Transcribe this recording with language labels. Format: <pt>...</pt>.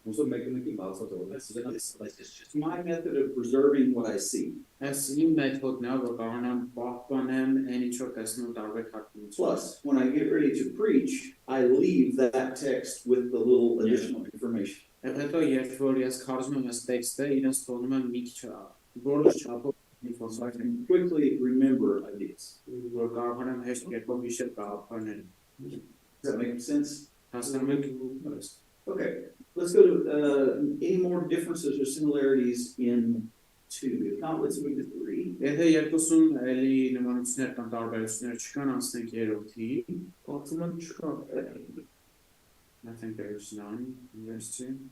<en>This is just my method of preserving what I see.</en> <hy>Այս իմ մեթոդն է, որ կարողանամ պահպանեմ այն ինչ որ տեսնում տարբեր թարգմանություններ։</hy> <en>Plus, when I get ready to preach, I leave that text with the little additional information.</en> <hy>Եվ հետո երբ որ ես քարոզում եմ այս տեքստը, իրենց թողնում եմ մի քիչ որոշ չափով</hy> <en>So I can quickly remember ideas.</en> <hy>որ կարողանամ հեշտ կերպով հիշել գաղափարները։</hy> <en>Does that make sense?</en> <hy>Հասկանում եք։</hy> <en>Okay, let's go to any more differences or similarities in 2. If not, let's move to 3.</en> <hy>Եթե երկուսում էլի նմանություններ կամ տարբերություններ չկան, անցնենք երրորդին։ Կարծում եմ չկան։</hy> <en>I think there's none in verse 2.</en>